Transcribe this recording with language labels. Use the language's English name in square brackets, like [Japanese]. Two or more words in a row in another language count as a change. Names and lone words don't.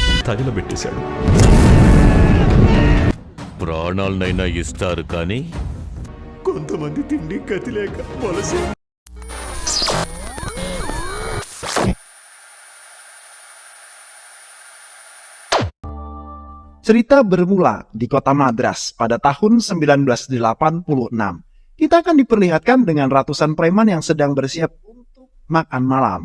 [Telugu] తగిలబెట్టేశాడు. ప్రాణాలనైనా ఇస్తారు కానీ కొంతమంది తిండి గతి లేక వలస. [Indonesian] Cerita bermula di kota Madras pada tahun 1986. Kita akan diperlihatkan dengan ratusan preman yang sedang bersiap untuk makan malam.